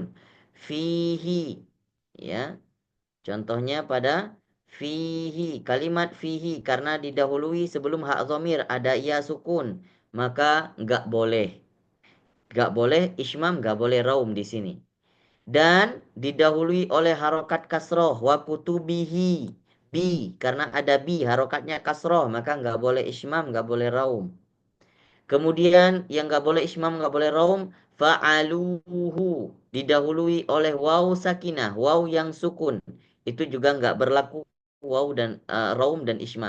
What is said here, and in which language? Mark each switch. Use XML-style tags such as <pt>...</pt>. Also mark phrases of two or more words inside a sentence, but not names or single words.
<id>Fihi. Ya. Contohnya pada fihi. Kalimat fihi. Karena didahului sebelum hak dhamir ada ya sukun. Maka nggak boleh. Gak boleh ismam, gak boleh raum di sini. Dan didahului oleh harokat kasroh.</id> <ar>وكتبه. بِ.</ar> <id>Karena ada bi. Harokatnya kasroh. Maka gak boleh ismam, gak boleh raum. Kemudian yang gak boleh ismam, gak boleh raum. Fa'aluhu. Didahului oleh waw sakinah. Waw yang sukun. Itu juga gak berlaku waw dan raum dan ismam.</id>